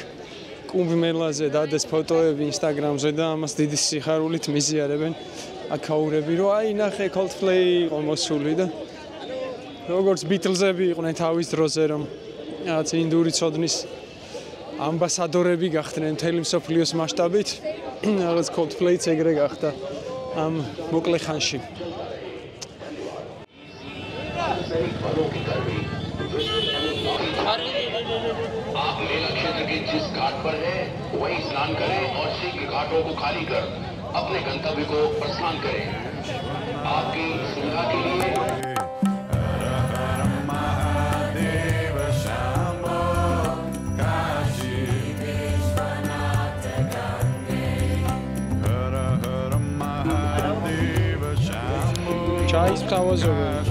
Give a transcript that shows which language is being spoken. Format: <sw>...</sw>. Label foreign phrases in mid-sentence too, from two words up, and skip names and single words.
<ka>კუმბ მელაზე დადეს ფოტოები Instagram-ზე და ამას დიდი სიხარულით მიზიარებენ აქაურები, რომ აი ნახე Coldplay იყო მოსული და როგორც Beatles-ები იყვნენ თავის დროზე, რომ რაღაც ინდური ცოდნის ამბასადორები გახდნენ მთელი მსოფლიოს მასშტაბით, რაღაც Coldplay-ც ეგრე გახდა ამ მოკლე ხანში.</ka> <hi>आप मेला क्षेत्र के जिस घाट पर है वहीं स्नान करें और शीघ्र घाटों को खाली कर अपने गंतव्य को प्रस्थान करें। आपकी सुविधा के लिए</hi> <ka>ჩაის თავაზობენ.</ka>